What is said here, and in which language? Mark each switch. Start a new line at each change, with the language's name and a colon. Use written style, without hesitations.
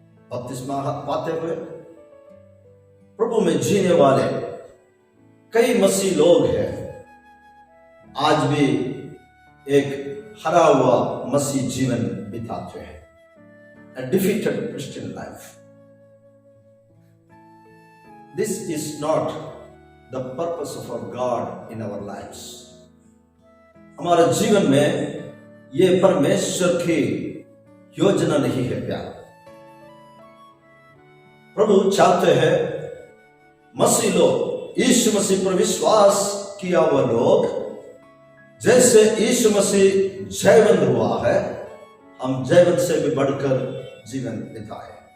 Hindi: बपतिस्मा पाते हुए प्रभु में जीने वाले कई मसीह लोग हैं, आज भी एक हरा हुआ मसीह जीवन बिताते हैं,
English: a defeated Christian life. This is not the purpose of our God in our lives.
Hindi: हमारे जीवन में ये परमेश्वर की योजना नहीं है प्यार। प्रभु चाहते हैं मसीह लोग, यीशु मसीह पर विश्वास किया हुआ लोग, जैसे यीशु मसीह जयवंत हुआ है, हम जयवंत से भी बढ़कर जीवन बिताए।